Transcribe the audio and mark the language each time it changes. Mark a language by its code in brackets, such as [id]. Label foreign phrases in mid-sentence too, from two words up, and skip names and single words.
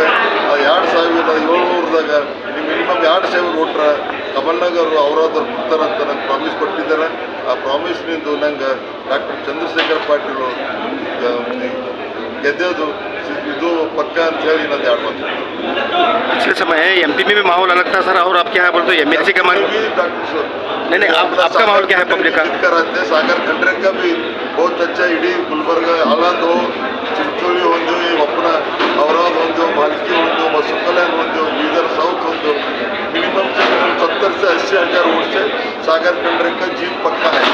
[kn] ಆ 2700ದಾಗ ಮಿನಿಮಮ್ 2000 ಓಟ್ರ ಕಮಲ್ನಗರ್ ಔರಾದವ್ರು ಕೊಡ್ತಾರಂತ ನಂಗೆ ಪ್ರಾಮಿಸ್ ಕೊಟ್ಟಿದ್ದಾರೆ. ಆ ಪ್ರಾಮಿಸ್ನಿಂದ ನಂಗೆ ಡಾಕ್ಟರ್ ಚಂದ್ರಶೇಖರ್ ಪಾಟೀಲ್ ಗೆದ್ದೋದು ಇದು पक्का ಅಂತ ಹೇಳಿ ನಾನು ಹೇಳ್ಬೋದು. [hi] पिछले समय एमपी में भी माहौल अलग था सर, और आप क्या है बोलते हैं एमएलसी का माहौल? नहीं आपका माहौल क्या है पब्लिक का? कराते सागर खंड्रे का भी बहुत अच्छा, इडी गुलबर्गा आलंद हो, चिंचोली हो, अपना औराद हो, भालकी हो, बसुकल्याण हो, बीदर साउथ हो, मिनिमम 70 से 80 हज़ार वोट से सागर खंड्रे का जीत पक्का है.